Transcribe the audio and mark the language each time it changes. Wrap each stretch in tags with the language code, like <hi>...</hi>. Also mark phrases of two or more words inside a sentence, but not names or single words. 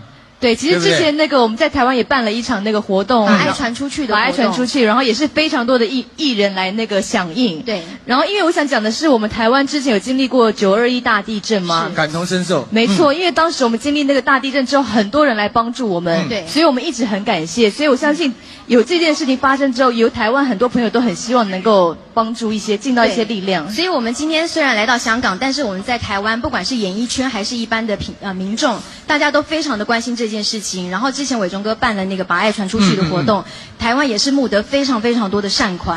<zh>對，其實之前那個我們在台灣也辦了一場那個活動，把愛傳出去的活動，把愛傳出去，然後也是非常多的藝人來那個響應。對，然後因為我想講的是，我們台灣之前有經歷過921大地震嘛，感同身受。沒錯，因為當時我們經歷那個大地震之後，很多人來幫助我們，對，所以我們一直很感謝。所以我相信有這件事情發生之後，有台灣很多朋友都很希望能夠帮助一些，尽到一些力量。所以我们今天虽然来到香港，但是我们在台湾，不管是演艺圈还是一般的民众，大家都非常的关心这件事情。然后之前伟忠哥办了那个把爱传出去的活动，台湾也是募得非常非常多的善款，</zh>